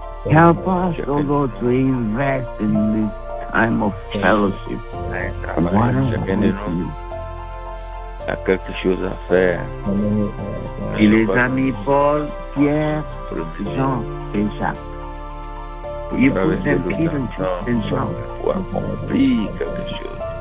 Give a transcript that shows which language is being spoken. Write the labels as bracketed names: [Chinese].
[English] Help us, O Lord, to invest in this time of fellowship. [French] Chacun de nous a quelque chose à faire. Et les amis Paul, Pierre, Jean et Jacques. [English] You put them Peter and John. [French] Pour accomplir quelque chose.